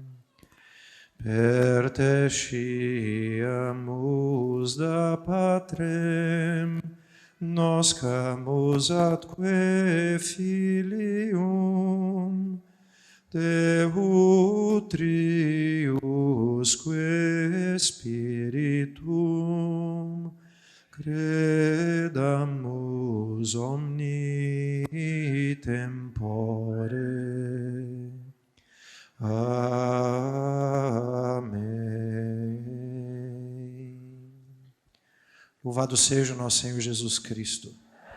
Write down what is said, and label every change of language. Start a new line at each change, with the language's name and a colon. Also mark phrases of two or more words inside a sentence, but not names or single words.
Latin: Per te sciamus da Patrem, noscamus atque Filium, Deutriusque Spiritum, credamus omni tempore.
Portuguese: Amém. Louvado seja o nosso Senhor Jesus Cristo.